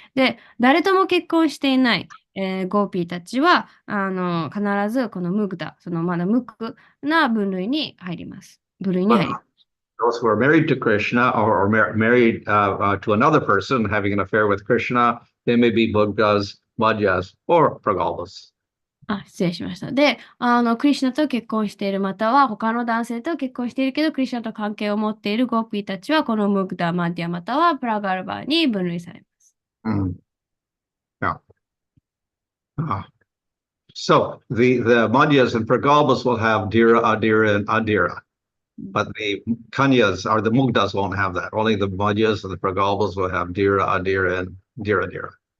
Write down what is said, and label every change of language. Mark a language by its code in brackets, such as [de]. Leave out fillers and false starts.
[ja] で、誰とも結婚していない、ゴーピーたちは必ずこのムグダ、まだ無垢な分類に入ります。部類に入ります。 [en] Those who are married to Krishna or married to another person having an affair with Krishna, they may be Mugdas, Madhyas, or Pragalpas. [ja] 失礼しました。で、クリシュナと結婚している、または他の男性と結婚しているけど、クリシュナと関係を持っているゴーピーたちは、このムグダ、マディア、またはプラガルバに分類されます。 [en] Yeah. Uh, so the Madhyas and Pragalpas will have Dhira, Adhira, and Adhira. But the Kanyas or the Mugdas won't have that. Only the Madhyas and the Pragalpas will have Dhira, Adhira, and Dhira, Dhira.